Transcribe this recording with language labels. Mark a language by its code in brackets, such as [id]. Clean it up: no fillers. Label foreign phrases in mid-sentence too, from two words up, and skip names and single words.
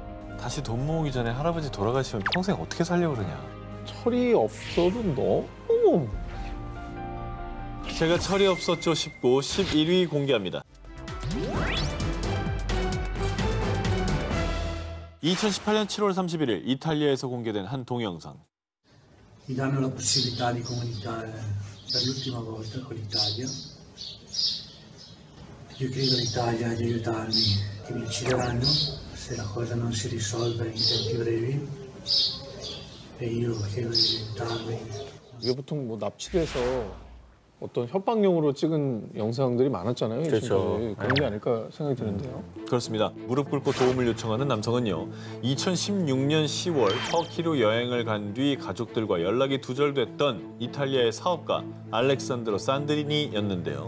[ko] 다시 돈 모으기 전에 할아버지 돌아가시면 평생 어떻게 살려고 그러냐. 철이 없어도 너무. 제가 철이 없었죠 19, 11위 공개합니다. 2018년 7월 31일 이탈리아에서 공개된 한 동영상. [it] Mi danno la possibilità di comunicare per l'ultima volta con l'Italia. Io chiedo all'Italia di aiutarmi, che mi uccideranno se la cosa non si risolve in tempi brevi. E io chiedo di aiutarmi. [ko] 이게 보통 뭐 납치돼서 어떤 협박용으로 찍은 영상들이 많았잖아요. 그렇죠. 지금까지. 그런 게 아닐까 생각이 드는데요. 그렇습니다. 무릎 꿇고 도움을 요청하는 남성은요. 2016년 10월 터키로 여행을 간 뒤 가족들과 연락이 두절됐던 이탈리아의 사업가 알렉산드로 산드리니였는데요.